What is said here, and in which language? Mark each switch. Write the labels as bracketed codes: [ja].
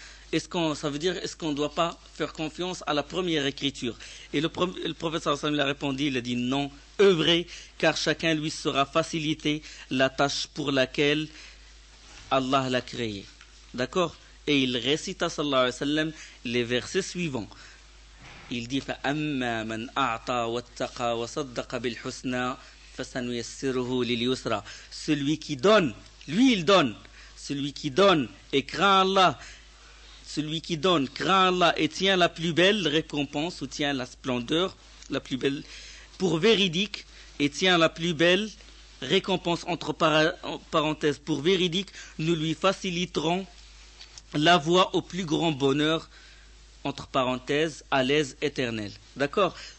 [fr] Ça veut dire, est-ce qu'on ne doit pas faire confiance à la première écriture? Et le prophète sallallahu alayhi wa sallam a répondu, il a dit non, œuvrez, car chacun lui sera facilité la tâche pour laquelle Allah l'a créé. D'accord? Et il récita sallallahu alayhi wa sallam les versets suivants. Il dit [ar] فَأَمَّا مَنْ أَعْطَى وَاتَّقَى وَصَدَّقَ بِالْحُسْنَى فَسَنُيَسِّرُهُ لِلْيُسْرَى. [fr] Celui qui donne, lui il donne. Celui qui donne et craint Allah, celui qui donne, craint Allah et tient la plus belle récompense, ou tient la splendeur, la plus belle, pour véridique, et tient la plus belle récompense, entre parenthèses, pour véridique, nous lui faciliterons la voie au plus grand bonheur, entre parenthèses, à l'aise éternelle. D'accord?